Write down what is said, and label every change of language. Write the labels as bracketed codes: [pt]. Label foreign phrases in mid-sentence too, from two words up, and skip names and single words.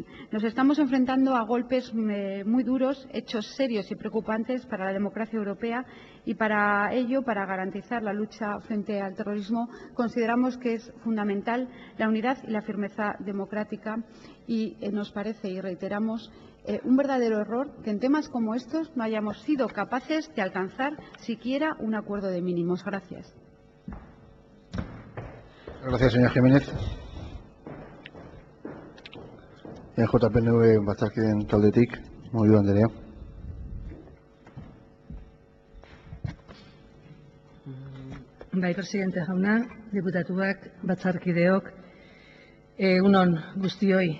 [es] Nos estamos enfrentando a golpes muy duros, hechos serios y preocupantes para la democracia europea y para ello, para garantizar la lucha frente al terrorismo, consideramos que es fundamental la unidad y la firmeza democrática y nos parece, y reiteramos, un verdadero error que en temas como estos no hayamos sido capaces de alcanzar siquiera un acuerdo de mínimos. Gracias. Gracias, señor Jiménez. [eu] JPNV batzarkideen taldetik, Moido Andrea. Bai, presidente jauna, diputatuak, batzarkideok, egunon guztioi.